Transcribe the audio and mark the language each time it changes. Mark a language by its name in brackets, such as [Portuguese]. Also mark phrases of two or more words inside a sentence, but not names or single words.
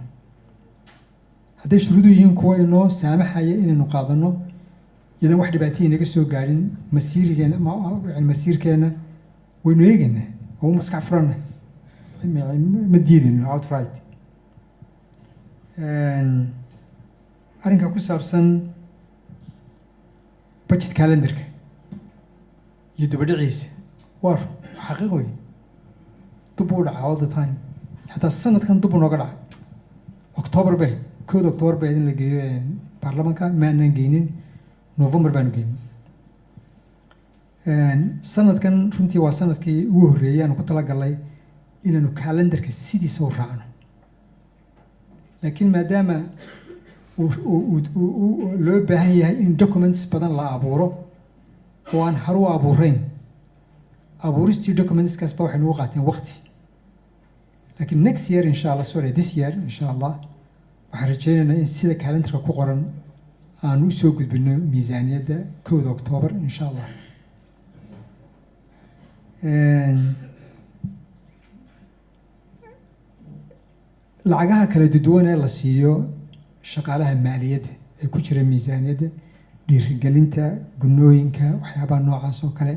[Somali] hadday shuruudu yihiin kuwa inoo saamaxaya inaynu qaadano iyadan wax dhibaataya inaga soo gaadhin masiirkeenna waynu eegaynaa oo u maskax furanay, ma diidayno outright. arrinka ku saabsan budget calendarka iyo dibadhiciisa waa xaqiiq wey, dib u dhaca [English] all the time. [Somali] xataa sanadkan dib u nooga dhaca October bay 1 October bay in la geeyo baarlamaanka, maanaan geynin, November baanu geynin. sanadkan runtii waa sanadkii ugu horreeyay aanu ku talagalnay inaanu calendarka sidiisa u raacno. laakiin maadaama loo baahan yahay in documents badan la abuuro oo aan haru abuurayn, abuuristii documentskaas ba waxay nagu qaateen waqti. laakiin [English] next year [Arabic] insha Allah, [English] sorry this year [Arabic] insha Allah, [Somali] waxaan rajaynaynaa in sida calendarka ku qoran aan u soo gudbino miisaaniyadda 1 October [Arabic] insha Allah. [Somali] lacagaha kala duwan ee la siiyo shaqaalaha maaliyadda ee ku jira miisaaniyadda, dhiirigelinta, gunooyinka, waxyaabaha noocaas oo kale.